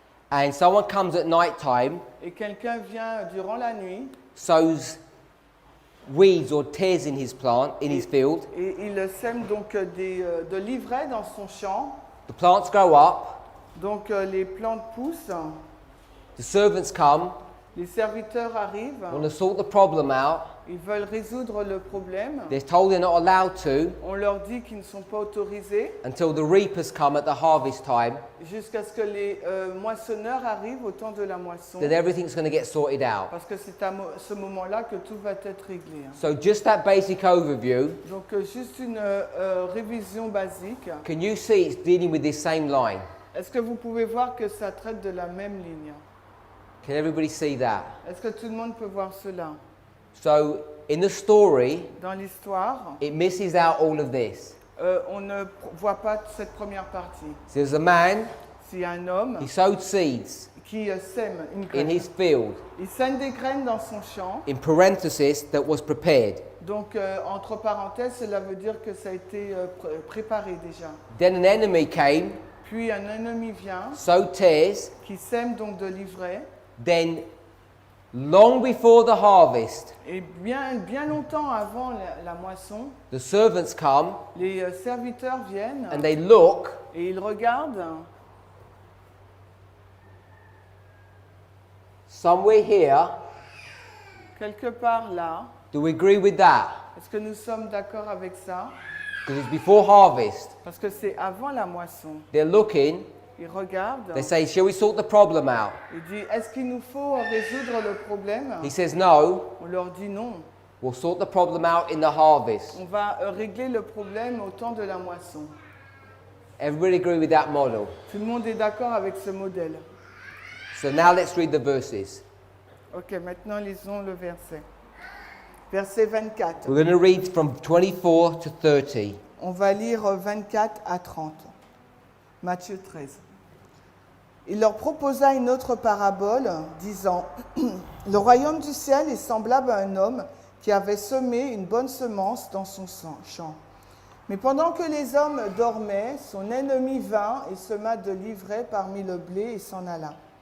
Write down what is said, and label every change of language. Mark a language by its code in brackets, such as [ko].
[en] and someone comes at night time, [fr] Et quelqu'un vient durant la nuit [en] sows weeds or tares in his plant, in his field. [fr] et il sème donc de l'ivraie dans son champ. [en] The plants grow up, [fr] Donc les plantes poussent, [en] the servants come, [fr] les serviteurs arrivent, [en] want to sort the problem out. [fr] ils veulent résoudre le problème. [en] They're told they're not allowed to [fr] On leur dit qu'ils ne sont pas autorisés [en] until the reapers come at the harvest time, [fr] jusqu'à ce que les moissonneurs arrivent au temps de la moisson. [en] then everything's going to get sorted out. [fr] Parce que c'est à ce moment-là que tout va être réglé. [en] So just that basic overview, [fr] Donc juste une révision basique. [en] can you see it's dealing with this same line? [fr] Est-ce que vous pouvez voir que ça traite de la même ligne? [en] Can everybody see that? [fr] Est-ce que tout le monde peut voir cela? [en] So in the story, [fr] Dans l'histoire, [en] it misses out all of this. [fr] on ne voit pas cette première partie. [en] So there's a man, [fr] S'il y a un homme [en] he sowed seeds [fr] qui sème une [en] in [fr] graine, [en] his field, [fr] il sème des graines dans son champ. [en] in parenthesis, that was prepared. [fr] Donc, entre parenthèses, cela veut dire que ça a été préparé déjà. [en] Then an enemy came, [fr] Puis un ennemi vient, [en] sowed tares, [fr] qui sème donc de l'ivraie. [en] then long before the harvest, [fr] Et bien longtemps avant la moisson, [en] the servants come [fr] les serviteurs viennent [en] and they look, [fr] et ils regardent. [en] somewhere here, [fr] Quelque part là, [en] do we agree with that? [fr] est-ce que nous sommes d'accord avec ça? [en] Because it's before harvest. [fr] Parce que c'est avant la moisson. [en] They're looking, [fr] Ils regardent. [en] they say, shall we sort the problem out? [fr] Il dit, est-ce qu'il nous faut résoudre le problème? [en] He says, no, [fr] On leur dit non. [en] we'll sort the problem out in the harvest. [fr] On va régler le problème au temps de la moisson. [en] Everybody agree with that model? [fr] Tout le monde est d'accord avec ce modèle. [en] So now let's read the verses. [fr] Ok, maintenant lisons le verset. Verset 24. [en] We're going to read from 24 to 30. [fr] On va lire 24 à 30. Matthieu 13. Il leur proposa une autre parabole, disant, « Le royaume du ciel est semblable à un homme qui avait semé une bonne semence dans son champ. Mais pendant que les hommes dormaient, son ennemi vint et sema de l'ivraie parmi le blé et s'en alla.